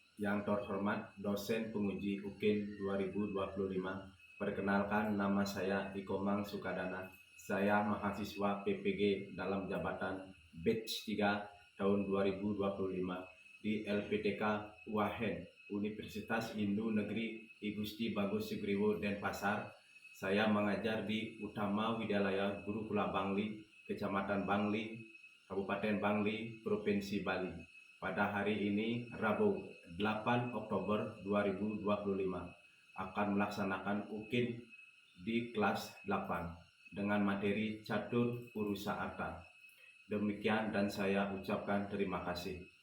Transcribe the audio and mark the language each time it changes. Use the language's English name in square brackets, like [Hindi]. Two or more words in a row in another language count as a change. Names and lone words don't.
[Indonesian] Yang terhormat dosen penguji UKIN 2025, perkenalkan nama saya Ikomang Sukadana. Saya mahasiswa PPG dalam jabatan batch 3 tahun 2025 di LPTK Wahen, Universitas Hindu Negeri I Gusti Bagus Sugriwo Denpasar. Saya mengajar di Utama Widyalaya Gurukula Bangli, Kecamatan Bangli, Kabupaten Bangli, Provinsi Bali. Pada hari ini, Rabu 8 Oktober 2025, akan melaksanakan UKIN di kelas 8 dengan materi Catur Purusa Arta. Demikian dan saya ucapkan terima kasih.